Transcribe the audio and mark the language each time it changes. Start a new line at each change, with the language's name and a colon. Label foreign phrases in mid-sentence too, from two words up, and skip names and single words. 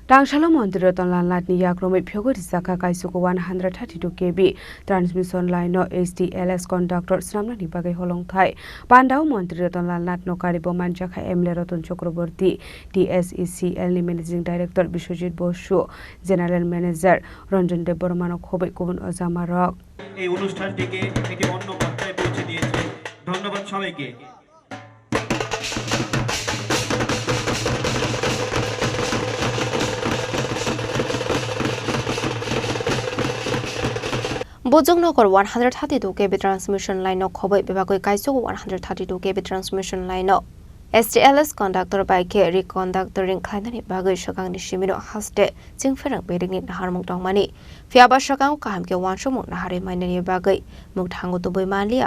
Kok Borok: Tangsalo Mantri Ratanlal Nath ni Romwi Phiyogwi Rwjakha Kaichuku 132 kV
English: transmission line
Kok Borok: no HTLS Conductor Swnamnani bagwi Holongthai Pandao Mantri Ratanlal Nath no Karwibo Manjakha MLA Ratan Chakraborty TSECL ni
English: Managing Director
Kok Borok: Biswajit Basu
English: General Manager
Kok Borok: Ranjan Debbarma no Khobwi Kubun Azamarok
Bangla: এই অনুষ্ঠানটিকে একটি অন্য পর্যায়ে পৌঁছে দিয়েছে ধন্যবাদ সবাইকে
Kok Borok: Bojongnogar 132 kV
English: transmission line
Kok Borok: no Khobwi bagwi Kaichuku 132 kV
English: transmission line
Kok Borok: no HTLS Conductor
English: by reconductoring
Kok Borok: Khlaijaknai bagwi Khorang ni simino haste jingferang beding ni harmung tongmani Phiaba Khorang kaham ke wansumung nahari mainani bagwi mugthangu tubui manlia